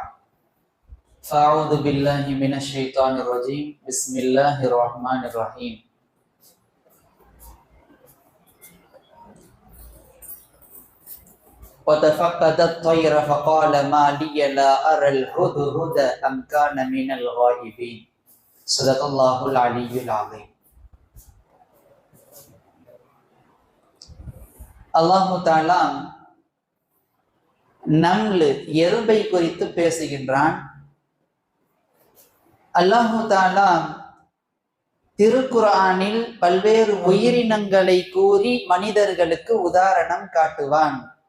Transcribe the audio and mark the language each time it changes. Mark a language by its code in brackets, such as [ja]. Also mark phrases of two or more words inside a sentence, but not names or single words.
[ar] فأعوذ بالله من الشيطان الرجيم. بسم الله الرحمن الرحيم. وَتَفَقَّدَ الطَّيْرَ فَقَالَ مَا لِيَ لَا أَرَى الْهُدْهُدَ أَمْ كَانَ مِنَ الْغَائِبِينَ. صدق الله العلي العظيم. [ta] அல்லாஹு தஆலா நம்ல் எறும்பை குறித்து பேசுகின்றான். அல்லாஹு தஆலா திருக்குர்ஆனில் பல்வேறு உயிரினங்களை கூறி மனிதர்களுக்கு உதாரணம் காட்டுவான்.